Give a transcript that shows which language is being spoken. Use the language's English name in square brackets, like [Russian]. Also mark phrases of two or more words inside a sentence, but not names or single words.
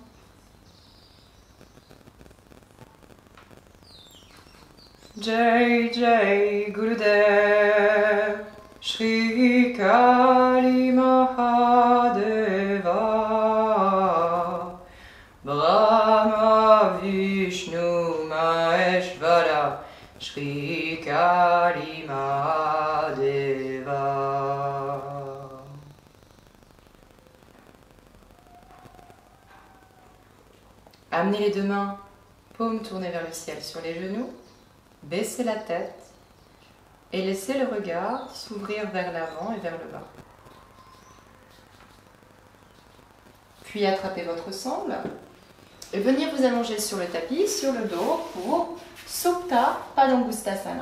[Sanskrit] Jai Jai Gurudev Shri Kali Mahadeva. Brahma Vishnu Maheshvara Shri Kali Mahadeva. [French] Amenez les deux mains, paumes tournées vers le ciel sur les genoux, baissez la tête et laissez le regard s'ouvrir vers l'avant et vers le bas. Puis attrapez votre sangle et venir vous allonger sur le tapis, sur le dos pour Supta Padangusthasana.